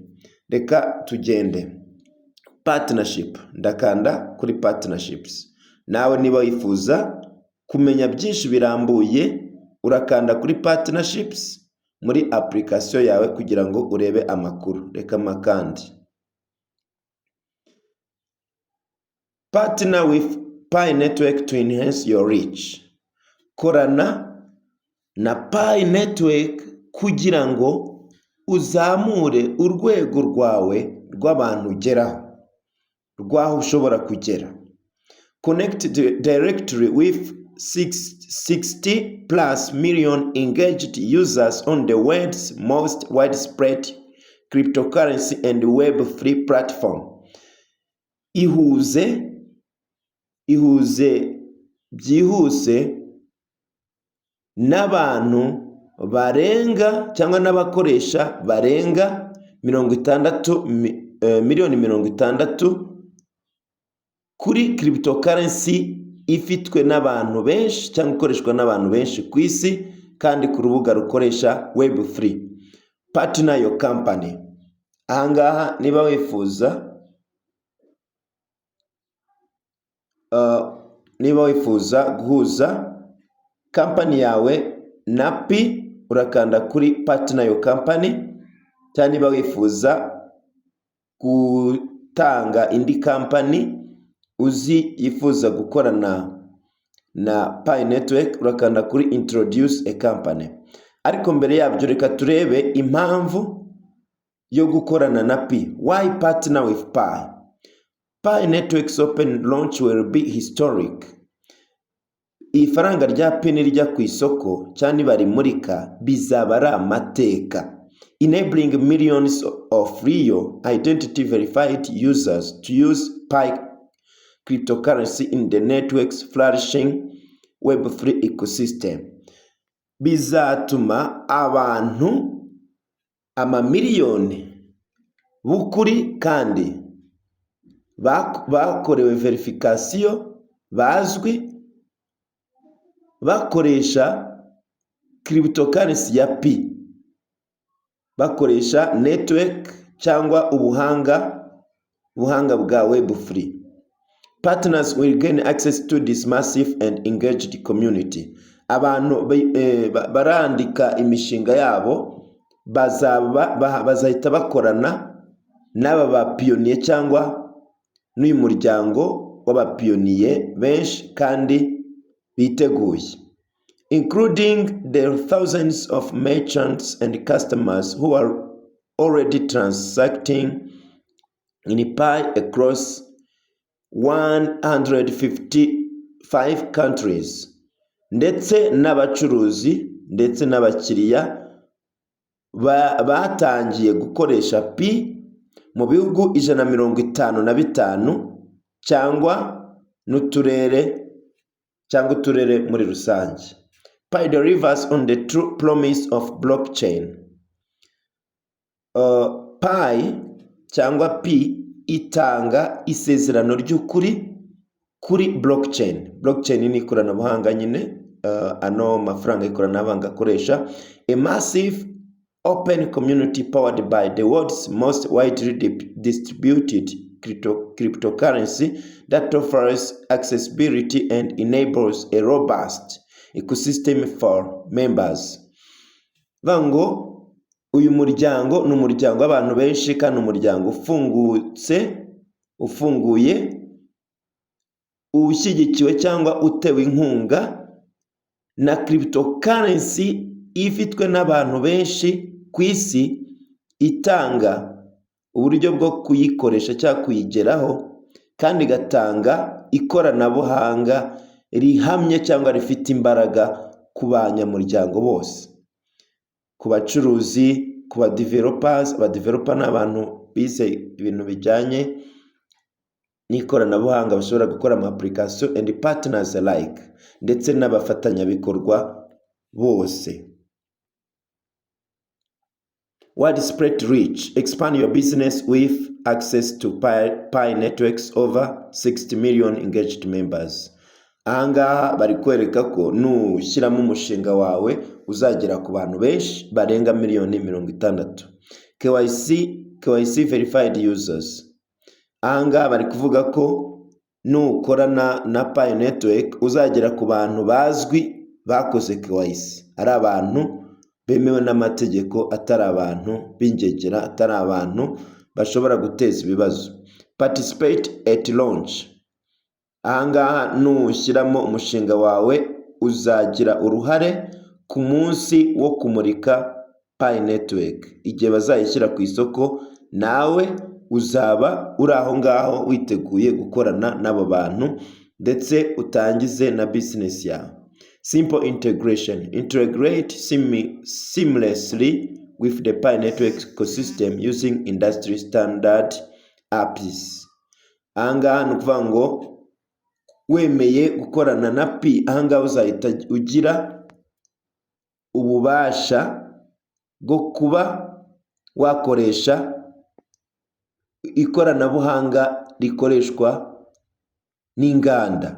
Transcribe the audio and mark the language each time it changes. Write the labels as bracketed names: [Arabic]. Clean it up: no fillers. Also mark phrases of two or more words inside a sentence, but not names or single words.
[Kinyarwanda] Reka tugende. Partnership, ndakanda kuri partnerships. Nawe niba wifuza kumenya byinshi birambuye, urakanda kuri partnerships muri application yawe kugira ngo urebe amakuru. Reka makandi. [English] Partner with Pi Network to enhance your reach. [Kinyarwanda] Korana na Pi Network kugira ngo uzamure urwego rwawe rw'abantu ugeraho, rwaho ushobora kugera. [English] Connect directly with 60 plus million engaged users on the world's most widespread cryptocurrency and Web3 platform. [Kinyarwanda] Ihuze byihuse n'abantu barenga cyangwa n'abakoresha barenga 60 miliyoni kuri cryptocurrency ifitwe n'abantu benshi cyangwa ikoreshwa n'abantu benshi ku isi kandi ku rubuga rukoresha Web3. [English] Partner your company. [Kinyarwanda] Ahangaha niba wifuza guhuza company yawe na Pi, urakanda kuri [English] Partner your company. [Kinyarwanda] Cyangwa niba wifuza gutanga indi company yifuza gukorana na Pi Network, urakanda kuri [English] Introduce a company. [Kinyarwanda] Ariko mbere yabyo reka turebe impamvu yo gukorana na Pi. [English] Why partner with Pi? Pi Network's open launch will be historic. [Kinyarwanda] Ifaranga rya Pi nirya ku isoko cyane barimurika bizaba ari amateka, [English] enabling millions of real identity verified users to use Pi cryptocurrency in the network's flourishing Web3 ecosystem. [Kinyarwanda] Bizatuma abantu amamiliyoni bukuri kandi bakorewe verification bazwi bakoresha cryptocurrency ya Pi, bakoresha network cyangwa ubuhanga bwa Web3. [English] Partners will gain access to this massive and engaged community. [Kinyarwanda] Abantu barandika imishinga yabo bazahita bakorana n'aba bapiyoniye cyangwa n'uyu muryango w'abapiyoniye benshi kandi biteguye, [English] including the thousands of merchants and customers who are already transacting in Pi across 155 countries, [Kinyarwanda] ndetse n'abacuruzi ndetse n'abakiriya batangiye gukoresha Pi mu bihugu 155 cyangwa uturere muri rusange. [English] Pi delivers on the true promise of blockchain. [Kinyarwanda] Pi cyangwa Pi itanga isezerano ry'ukuri kuri blockchain. Blockchain ni ikoranabuhanga nyine, ano mafaranga ikoranabuhanga akoresha. [English] A massive open community powered by the world's most widely distributed cryptocurrency that offers accessibility and enables a robust ecosystem for members. [Kinyarwanda] Vango uyu muryango ni umuryango w'abantu benshi kandi umuryango ufunguye ushyigikiwe cyangwa utewe inkunga na cryptocurrency ifitwe n'abantu benshi ku isi, itanga uburyo bwo kuyikoresha cyangwa kuyigeraho kandi igatanga ikoranabuhanga rihamye cyangwa rifite imbaraga ku banyamuryango bose, ku bacuruzi, ku ba developers. Abadeveloper ni abantu bize ibintu bijyanye n'ikoranabuhanga bashobora gukora ama application [English] and partners alike, [Kinyarwanda] ndetse n'abafatanyabikorwa bose. [English] Widespread reach. Expand your business with access to Pi Network's over 60 million engaged members. [Kinyarwanda] Ahangaha bari kwereka ko nushyiramo umushinga wawe uzagera ku bantu benshi barenga 60 million. [English] KYC verified users. [Kinyarwanda] Ahangaha bari kuvuga ko nukorana na Pi Network uzagera ku bantu bazwi bakoze KYC, ari abantu bemewe n'amategeko, atari abantu b'ingegera, atari abantu bashobora guteza ibibazo. [English] Participate at launch. [Kinyarwanda] Ahangaha nushyiramo umushinga wawe uzagira uruhare ku munsi wo kumurika Pi Network. Igihe bazayishyira ku isoko, nawe uzaba uri aho ngaho witeguye gukorana n'abo bantu ndetse utangize na business yawe. [English] Simple integration. Integrate seamlessly with the Pi Network ecosystem using industry standard apps. [Kinyarwanda] Ahangaha ni ukuvuga ngo wemeye gukorana na Pi, ahangaha uzahita ugira ububasha bwo kuba wakoresha ikoranabuhanga rikoreshwa n'inganda.